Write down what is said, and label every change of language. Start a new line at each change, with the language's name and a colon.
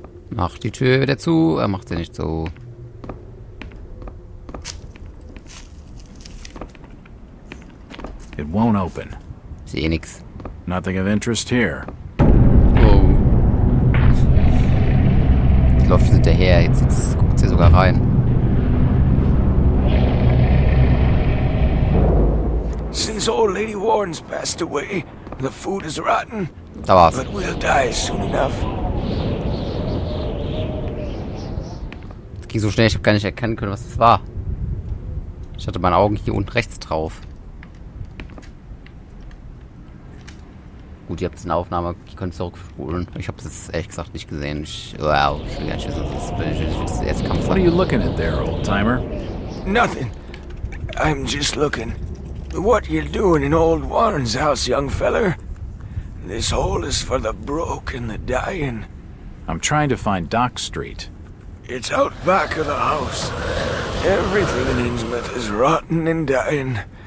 German: Mach die Tür wieder zu. Er macht sie nicht so.
English: It won't open.
German: Ich sehe nix.
English: Nothing of interest here. Oh.
German: Jetzt läuft sie hinterher. Jetzt guckt sie sogar rein.
English: Since Miss Old Lady Warren's passed away. The food is rotten.
German: Da war's.
English: But we'll die soon enough.
German: Das ging so schnell, ich habe gar nicht erkennen können, was das war. Ich hatte meine Augen hier unten rechts drauf. Gut, ihr habt eine Aufnahme, ich könnt zurückspulen. Ich habe es jetzt ehrlich gesagt nicht gesehen. Ich will gar nicht wissen, das erste Kampf.
English: What are you looking at there, old-timer? Nothing. I'm just looking. What you doing in old Warren's house, young feller? This hole is for the broke and the dying. I'm trying to find Dock Street. It's out back of the house. Everything in Innsmouth is rotten and dying.